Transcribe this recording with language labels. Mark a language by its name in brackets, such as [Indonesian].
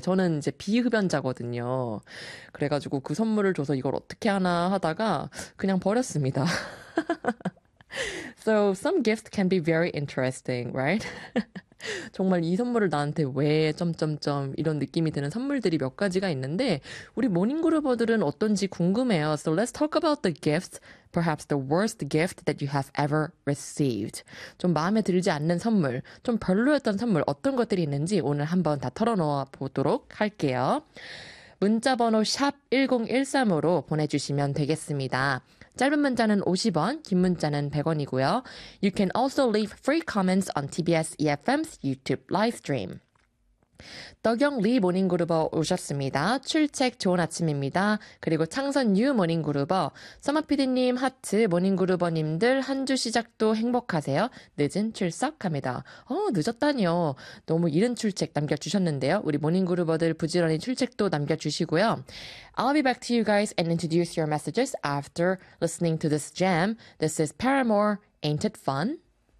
[Korean] 저는 이제 비흡연자거든요. 그래가지고 그 선물을 줘서 이걸 어떻게 하나 하다가 그냥 버렸습니다. [English] So some gifts can be very interesting, right? [Korean] 정말 이 선물을 나한테 왜 점점점 이런 느낌이 드는 선물들이 몇 가지가 있는데 우리 모닝그룹어들은 어떤지 궁금해요. [English] So let's talk about the gifts, perhaps the worst gift that you have ever received. [Korean] 좀 마음에 들지 않는 선물, 좀 별로였던 선물 어떤 것들이 있는지 오늘 한번 다 털어놓아 보도록 할게요. 문자 번호 샵 1013으로 보내주시면 되겠습니다. 짧은 문자는 50원, 긴 문자는 100원이고요. [English] You can also leave free comments on TBS EFM's YouTube live stream. [Korean] 덕영 리 모닝그룹어 오셨습니다. 출첵 좋은 아침입니다. 그리고 창선 유 모닝그룹어, 서마피디님 하트 모닝그룹어님들 한 주 시작도 행복하세요. 늦은 출석합니다. 늦었다니요. 너무 이른 출첵 남겨주셨는데요. 우리 모닝그룹어들 부지런히 출첵도 남겨주시고요. [English] I'll be back to you guys and introduce your messages after listening to this jam. This is Paramore, Ain't It Fun?